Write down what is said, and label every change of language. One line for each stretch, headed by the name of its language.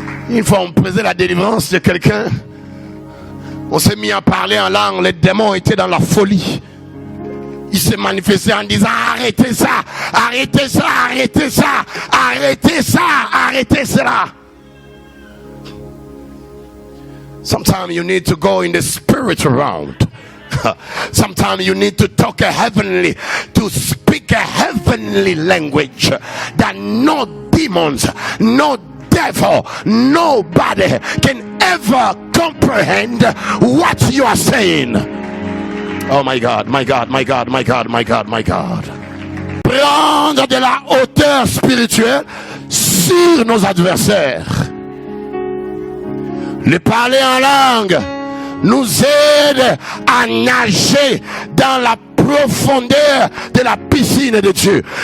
French: Une fois on faisait la délivrance de quelqu'un, on s'est mis à parler en langue, les démons étaient dans la folie. Ils se manifestaient en disant arrêtez ça, arrêtez ça, arrêtez ça, arrêtez ça, arrêtez cela.
English: Sometimes you need to go in the spirit realm. Sometimes you need to talk heavenly, to speak speak a heavenly language that no demons, no devil, nobody can ever comprehend what you are saying. Oh my God, my God, my God, my God, my God, my God.
French: Prendre de la hauteur spirituelle sur nos adversaires. Le parler en langue nous aide à nager dans la profondeur de la piscine de Dieu.